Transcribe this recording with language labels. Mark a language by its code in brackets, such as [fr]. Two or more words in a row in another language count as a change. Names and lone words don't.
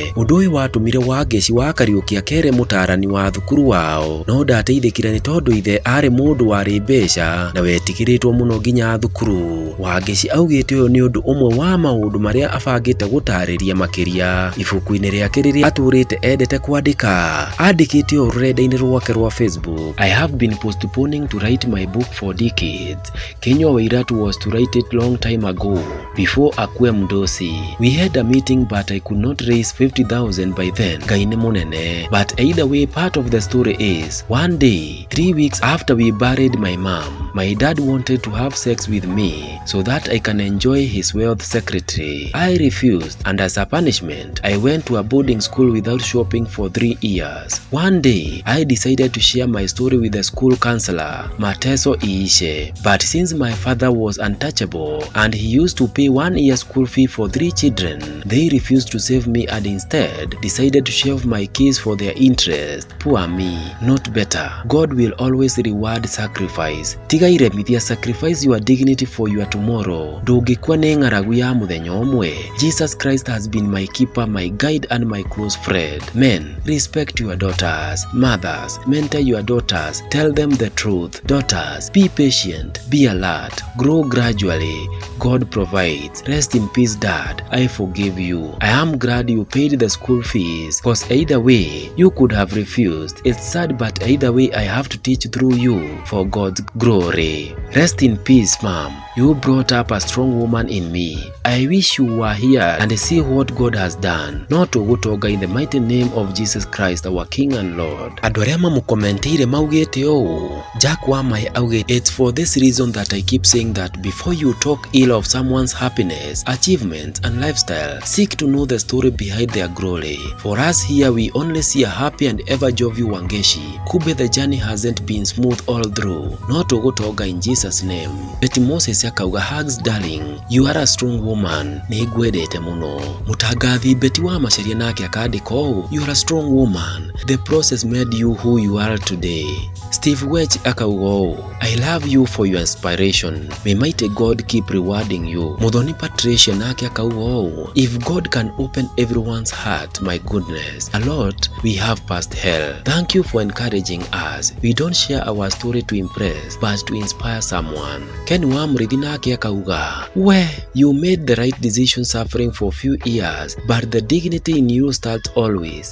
[ki] Ũndũ ũyũ watũmire Wangechi wa Kariuki akere mũtarani wa thukuru wao no ndateithĩkire nĩ tondũ ithe arĩ mũndũ warĩ mbeca na wetigĩrĩtwo mũno nginya thukuru. Wangechi augĩte ũyũ nĩ ũndũ ũmwe wa maũndũ marĩa abangĩte gũtarĩria makĩria ibuku-inĩ rĩake rĩrĩa atũrĩte endete kwandĩka. Andĩkĩte ũũ rũrenda-inĩ rwake rwa Facebook: [en] I have been postponing to write my book for decades. Kenywa Wairatu was to write it long time ago before [sw] akue mdosi. [en] We had a meeting but I could not raise 50,000 by then. [ki] Ngai nĩ mũnene. [en] But either way, part of the story is one day 3 weeks after we buried my mom, my dad wanted to have sex with me so that I can enjoy his wealth secretly. I refused and as a punishment I went to a boarding school without shopping for 3 years. One day I decided to share my story with the school counselor [sw] mateso iishe, [en] but since my father was untouchable and he used to pay 1 year school fee for 3 children, they refused to save me and instead decided to shave my kids for their interest. Poor me, not better. God will always reward sacrifice. [ki] Tiga iremithia, [en] sacrifice your dignity for your tomorrow. [ki] Ndũngĩkua nĩ ng'aragu ya mũthenya ũmwe. [en] Jesus Christ has been my keeper, my guide and my close friend. Men, respect your daughters. Mothers, mentor your daughters. Tell them the truth. Daughters, be patient, be alert, grow gradually. God provides. Rest in peace, Dad. I forgive you. I am glad you paid the school fees, cause either way you could have refused. It's sad, but either way I have to teach through you for God's glory. Rest in peace, Mom. You brought up a strong woman in me. I wish you were here and see what God has done. Not to gutoga in the mighty name of Jesus Christ, our King and Lord. [ki] Andũ arĩa mamũkomentire maugĩte ũũ. Jack Wamai augĩte, [en] it's for this reason that I keep saying that before you talk ill of someone's happiness, achievements and lifestyle, seek to know the story behind their glory. For us here, we only see a happy and ever jovial Wangechi. Kube the journey hasn't been smooth all through. Not to gutoga in Jesus' name. Betty Moses akauga, hugs darling, you are a strong woman. [ki] Nĩngwendete mũno. Mũtangathi Betty wa Macharia nake akandĩka ũũ, [en] you are a strong woman. The process made you who you are today. Steve Welch [ki] akauga ũũ, [en] I love you for your inspiration. May mighty God keep rewarding you. [ki] Muthoni Patricia nake akauga ũũ, [en] if God can open everyone's heart, my goodness, a lot we have passed hell. Thank you for encouraging us. We don't share our story to impress, but to inspire someone. [ki] Ken Wamrithi nake akauga, [en] well, you made the right decision suffering for a few years, but the dignity in you starts always.